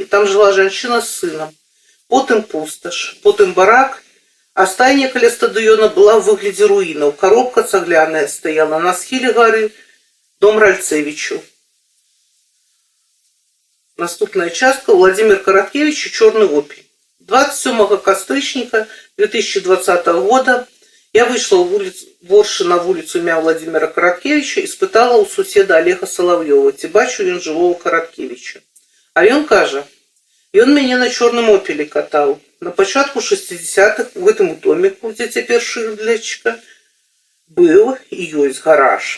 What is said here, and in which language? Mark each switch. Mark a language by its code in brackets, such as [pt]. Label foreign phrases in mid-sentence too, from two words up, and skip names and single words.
[be] Там жыла жанчына з сынам. Потым пусташ, потым барак, а стайня каля стадыёна была ў выглядзе руінаў. Коробка цагляная стаяла на схіле гары, дом Ральцевічу. Наступная частка Владимир Караткевич и «Черный опель». 27 кастрычніка 2020 года я вышла в Воршы на вуліцу імя Владимира Караткевича і спытала ў суседа Олега Соловьёва, ці бачу ён жывого Караткевича. А ён кажа, ён мяне на «Чорным опелі» катаў. На пачатку 60-х у гэтым доміку, дзе цяпер шырлячка, быў і ёсць гараж.